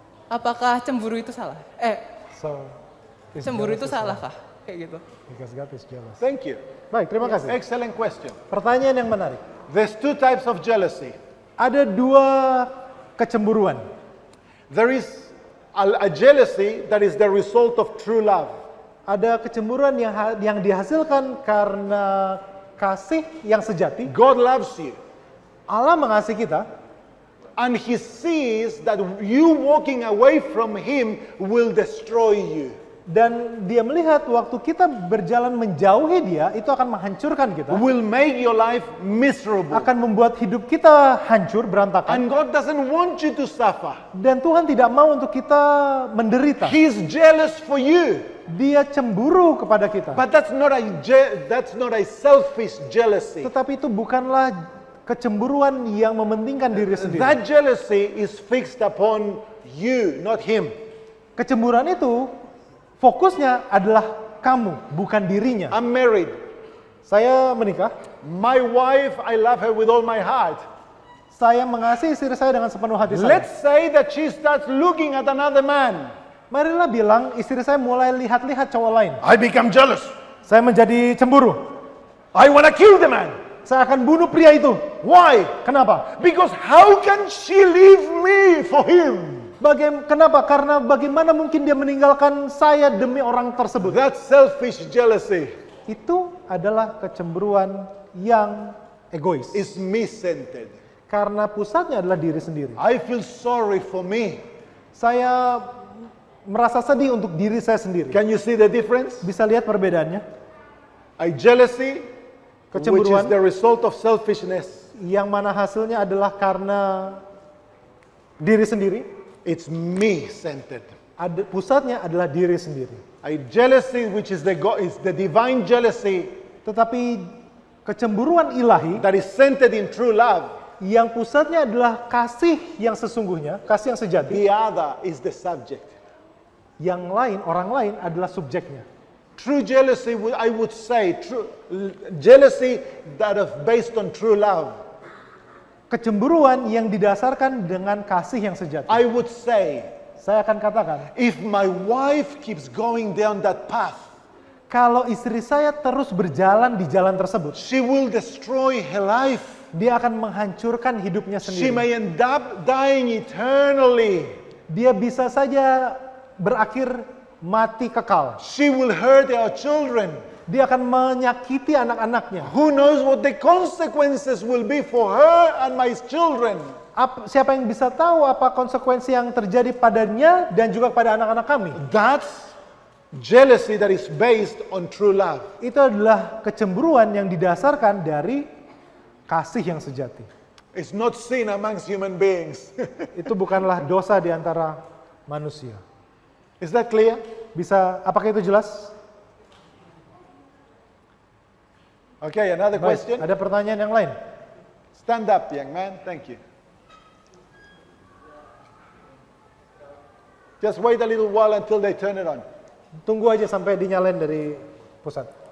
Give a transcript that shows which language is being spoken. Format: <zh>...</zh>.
<id>Apakah cemburu itu salah?</id> <en>So, is</en> <id>Cemburu</id> <en>jealous</en> <id>itu</id> <en>is</en> <id>salah</id> <en>wrong?</en> <id>kah? Kayak gitu.</id> <en>Because God is jealous. Thank you.</en> <id>Baik, terima kasih.</id> <en>Excellent question.</en> <id>Pertanyaan yang menarik.</id> <en>There's two types of jealousy.</en> <id>Ada 2 kecemburuan.</id> <en>There is a jealousy that is the result of true love.</en> <id>Ada kecemburuan yang dihasilkan karena kasih yang sejati.</id> <en>God loves you.</en> <id>Allah mengasihi kita,</id> <en>and he sees that you walking away from him will destroy you.</en> <id>dan dia melihat waktu kita berjalan menjauhi dia, itu akan menghancurkan kita,</id> <en>Will make your life miserable.</en> <id>akan membuat hidup kita hancur, berantakan.</id> <en>And God doesn't want you to suffer.</en> <id>Dan Tuhan tidak mau untuk kita menderita.</id> <en>He's jealous for you.</en> <id>Dia cemburu kepada kita.</id> <en>But that's not a selfish jealousy.</en> <id>Tetapi itu bukanlah kecemburuan yang mementingkan diri sendiri.</id> <en>That jealousy is fixed upon you, not him.</en> <id>Kecemburuan itu fokusnya adalah kamu, bukan dirinya.</id> <en>I'm married.</en> <id>Saya menikah,</id> <en>My wife, I love her with all my heart.</en> <id>saya mengasihi istri saya dengan sepenuh hati saya.</id> <en>Let's say that she starts looking at another man.</en> <id>Marilah bilang istri saya mulai lihat-lihat cowok lain.</id> <en>I become jealous.</en> <id>Saya menjadi cemburu.</id> <en>I want to kill the man.</en> <id>Saya akan bunuh pria itu.</id> <en>Why?</en> <id>Kenapa?</id> <en>Because how can she leave me for him?</en> <id>Kenapa? Karena bagaimana mungkin dia meninggalkan saya demi orang tersebut?</id> <en>That's selfish jealousy.</en> <id>Itu adalah kecemburuan yang egois.</id> <en>It's me-centered.</en> <id>Karena pusatnya adalah diri sendiri.</id> <en>I feel sorry for me.</en> <id>Saya merasa sedih untuk diri saya sendiri.</id> <en>Can you see the difference?</en> <id>Bisa lihat perbedaannya?</id> <en>Jealousy, which is</en> <id>Kecemburuan</id> <en>the result of selfishness.</en> <id>yang mana hasilnya adalah karena diri sendiri.</id> <en>It's me-centered.</en> <id>Pusatnya adalah diri sendiri.</id> <en>Jealousy, which is the divine jealousy</en> <id>Tetapi kecemburuan ilahi</id> <en>that is centered in true love.</en> <id>yang pusatnya adalah kasih yang sesungguhnya, kasih yang sejati.</id> <en>The other is the subject.</en> <id>Yang lain, orang lain adalah subjeknya.</id> <en>True jealousy, I would say, jealousy that is based on true love.</en> <id>Kecemburuan yang didasarkan dengan kasih yang sejati.</id> <en>I would say,</en> <id>Saya akan katakan,</id> <en>if my wife keeps going down that path,</en> <id>kalau istri saya terus berjalan di jalan tersebut,</id> <en>she will destroy her life.</en> <id>dia akan menghancurkan hidupnya</id> <en>She may end up dying eternally.</en> <id>Dia bisa saja berakhir mati kekal.</id> <en>She will hurt our children.</en> <id>Dia akan menyakiti anak-anaknya.</id> <en>Who knows what the consequences will be for her and my children?</en> <id>Siapa yang bisa tahu apa konsekuensi yang terjadi padanya dan juga pada anak-anak kami?</id> <en>That's jealousy that is based on true love.</en> <id>Itu adalah kecemburuan yang didasarkan dari kasih yang sejati.</id> <en>It's not sin amongst human beings.</en> <id>Itu bukanlah dosa di antara manusia.</id> <en>Is that clear?</en> <id>Apakah itu jelas?</id> <en>Okay, another</en> <id>Baik,</id> <en>question.</en> <id>ada pertanyaan yang lain?</id> <en>Stand up, young man. Thank you. Just wait a little while until they turn it on.</en> <id>Tunggu aja sampai dinyalain dari pusat.</id>